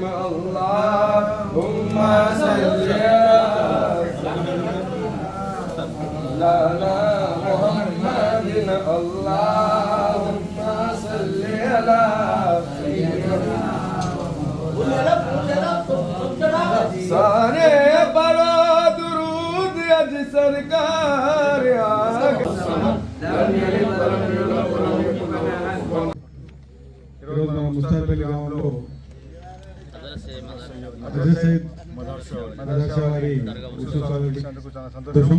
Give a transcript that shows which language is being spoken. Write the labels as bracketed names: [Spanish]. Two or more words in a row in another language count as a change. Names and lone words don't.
[Arabic] اللهم صل على محمد. اللهم صل على [Urdu] سارے بڑا درود از سرکار [Telugu] ముస్తాపల్లి గ్రామంలో హజరత్ సయ్యద్ మదర్ షావలి ఉత్సవాలకి సంతోషం.